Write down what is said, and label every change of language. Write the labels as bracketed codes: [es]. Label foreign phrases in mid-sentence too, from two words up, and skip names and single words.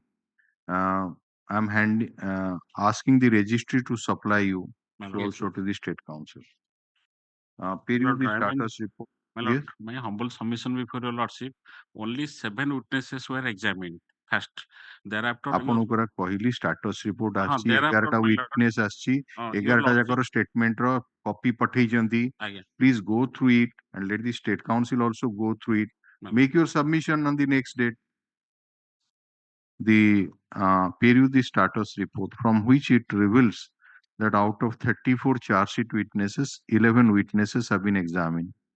[en] I'm asking the registry to supply you my so lord. also to the State Council. My Period lord, the I mean, status report. my lord, Yes. my humble submission before your lordship, only 7 witnesses were examined first. Thereafter, [or] ଆପଣଙ୍କର କହିଲି [en] status report [or] ଆସିଛି, [en] thereafter, [or] 11ଟା [en] my lord, [or] witness ଆସିଛି, [en] your [or] 11ଟା [en] lordship, [or] ଯାକର statement ର copy ପଠେଇଛନ୍ତି. ଆଜ୍ଞା, [en] Please go through it and let the State Council also go through it. my Make your submission on the next date. The period the status report from which it reveals that out of 34 charge sheet witnesses, 11 witnesses have been examined.